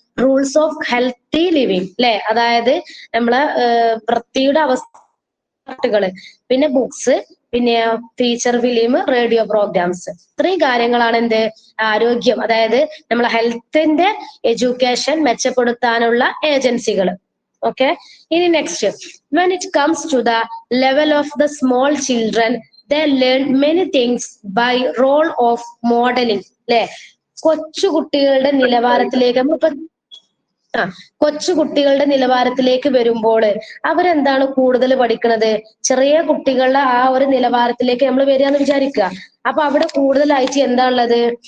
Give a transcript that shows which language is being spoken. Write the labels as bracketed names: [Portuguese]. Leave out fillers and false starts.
[English] rules of healthy living [Malayalam] അല്ലെ, അതായത് നമ്മളെ വൃത്തിയുടെ അവസ്ഥ ചാർട്ടുകള്. പിന്നെ ബുക്സ്, പിന്നെ ഫീച്ചർ ഫിലിം, റേഡിയോ പ്രോഗ്രാംസ്. ഇത്രയും കാര്യങ്ങളാണ് എന്ത്? ആരോഗ്യം, അതായത് നമ്മളെ ഹെൽത്തിന്റെ എഡ്യൂക്കേഷൻ മെച്ചപ്പെടുത്താനുള്ള ഏജൻസികൾ. [English] Okay. In next, when it comes to the level of the small children, they learn many things by role of modeling. [Malayalam] അല്ലെ, കൊച്ചു കുട്ടികളുടെ നിലവാരത്തിലേക്ക് കൊച്ചു കുട്ടികളുടെ നിലവാരത്തിലേക്ക് വരുമ്പോൾ അവരെന്താണ് കൂടുതൽ പഠിക്കുന്നത്? ചെറിയ കുട്ടികളുടെ ആ ഒരു നിലവാരത്തിലേക്ക് നമ്മൾ വരികയെന്ന് വിചാരിക്കുക. അപ്പൊ അവിടെ കൂടുതലായിട്ട് എന്താ ഉള്ളത്?